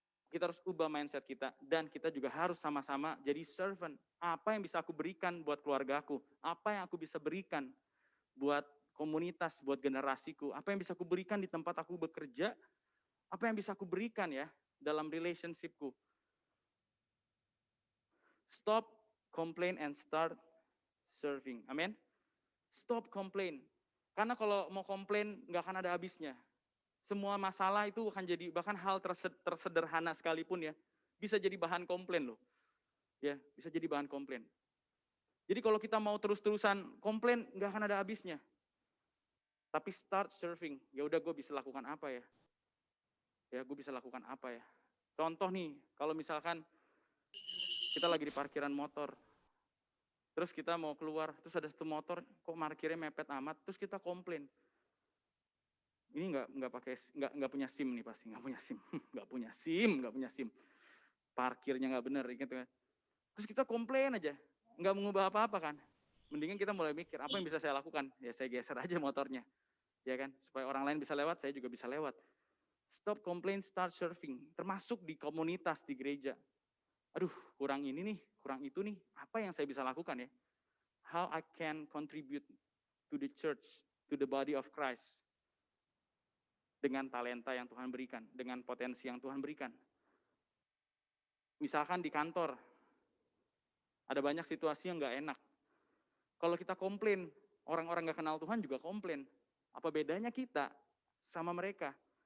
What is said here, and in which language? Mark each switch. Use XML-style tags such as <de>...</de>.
<id>Kita harus ubah mindset kita. Dan kita juga harus sama-sama jadi servant. Apa yang bisa aku berikan buat keluargaku? Apa yang aku bisa berikan buat komunitas, buat generasiku? Apa yang bisa aku berikan di tempat aku bekerja? Apa yang bisa aku berikan ya dalam relationshipku?</id> <en>Stop complain and start serving.</en> <id>Amin.</id> <en>Stop complain.</en> <id>Karena kalau mau komplain nggak akan ada habisnya. Semua masalah itu akan jadi, bahkan hal tersederhana sekalipun ya, bisa jadi bahan komplain loh. Ya, bisa jadi bahan komplain. Jadi kalau kita mau terus-terusan komplain nggak akan ada habisnya. Tapi</id> <en>start serving.</en> <id>Ya udah, gue bisa lakukan apa ya? Ya, gue bisa lakukan apa ya? Contoh nih, kalau misalkan kita lagi di parkiran motor, terus kita mau keluar, terus ada satu motor, kok parkirnya mepet amat, terus kita komplain. Ini nggak punya SIM nih pasti, nggak punya SIM, parkirnya nggak bener gitu kan. Terus kita komplain aja, nggak mengubah apa-apa kan. Mendingan kita mulai mikir, apa yang bisa saya lakukan? Ya saya geser aja motornya, ya kan, supaya orang lain bisa lewat, saya juga bisa lewat.</id> <en>Stop complain, start serving,</en> <id>termasuk di komunitas, di gereja. Aduh, kurang ini nih, kurang itu nih, apa yang saya bisa lakukan ya?</id> <en>How I can contribute to the church, to the body of Christ.</en> <id>Dengan talenta yang Tuhan berikan, dengan potensi yang Tuhan berikan. Misalkan di kantor, ada banyak situasi yang gak enak. Kalau kita komplain, orang-orang gak kenal Tuhan juga komplain. Apa bedanya kita sama mereka?</id>